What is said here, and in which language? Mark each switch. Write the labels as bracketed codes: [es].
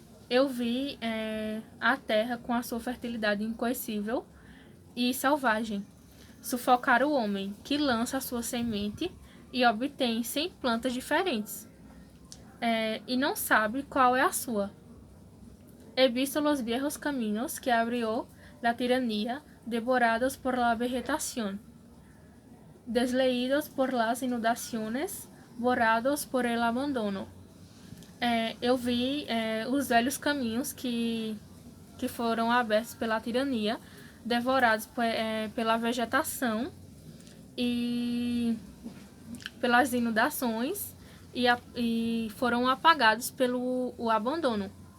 [pt] Eu vi a terra com a sua fertilidade incoercível e selvagem. Sufocar o homem, que lança a sua semente e obtém 100 plantas diferentes, e não sabe qual é a sua. [es] He visto los viejos caminos que abrió la tiranía, devorados por la vegetación, desleídos por las inundaciones, borrados por el abandono. [pt] Eu vi os velhos caminhos que foram abertos pela tirania, devorados pela vegetação e pelas inundações e foram apagados pelo abandono.